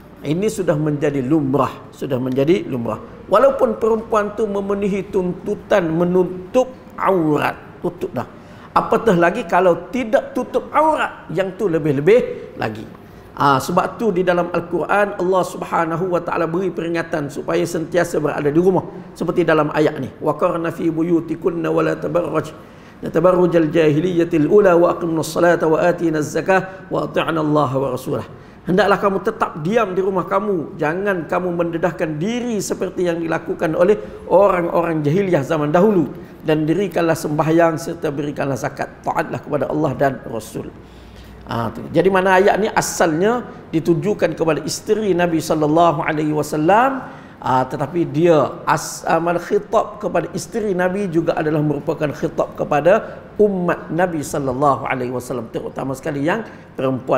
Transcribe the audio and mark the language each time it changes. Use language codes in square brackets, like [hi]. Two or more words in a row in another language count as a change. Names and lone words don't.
[ms] Ini sudah menjadi lumrah, walaupun perempuan tu memenuhi tuntutan menutup aurat, tutup dah. Apatah lagi kalau tidak tutup aurat, yang tu lebih-lebih lagi. Sebab tu di dalam Al-Quran Allah [ar] سبحانه وتعالى [ms] beri peringatan supaya sentiasa berada di rumah, seperti dalam ayat ni, [ar] وقرن في بيوتكن ولا تبرجن تبرج الجاهلية الأولى وأقمن الصلاة وآتين الزكاة وأطعن الله ورسوله. [ms] Hendaklah kamu tetap diam di rumah kamu, jangan kamu mendedahkan diri seperti yang dilakukan oleh orang-orang jahiliyah zaman dahulu, dan dirikanlah sembahyang serta berikanlah zakat, taatlah kepada Allah dan Rasul. Jadi mana ayat ni asalnya ditujukan kepada isteri Nabi SAW, tetapi dia amal khitab kepada isteri Nabi juga adalah merupakan khitab kepada umat Nabi SAW, terutama sekali yang perempuan.